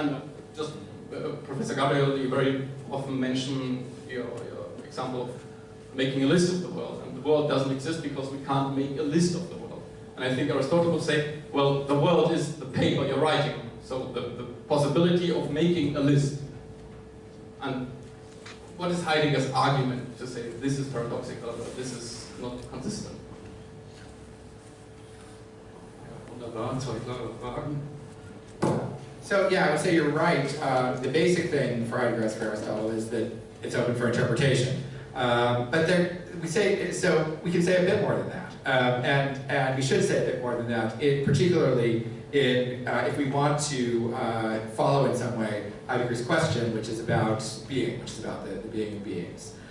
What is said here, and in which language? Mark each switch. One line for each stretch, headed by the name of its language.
English: And just Professor Gabriel, you very often mention your example of making a list of the world, and the world doesn't exist because we can't make a list of the world. And I think Aristotle would say, well, the world is the paper you're writing on, so the possibility of making a list. And what is Heidegger's argument to say this is paradoxical, or this is not consistent?
German: Wunderbar, zwei klare Fragen.
English: So yeah, I would say you're right. The basic thing for Heidegger as for Aristotle is that it's open for interpretation. But we can say a bit more than that, and we should say a bit more than that. Particularly if we want to follow in some way Heidegger's question, which is about being, which is about the being of beings.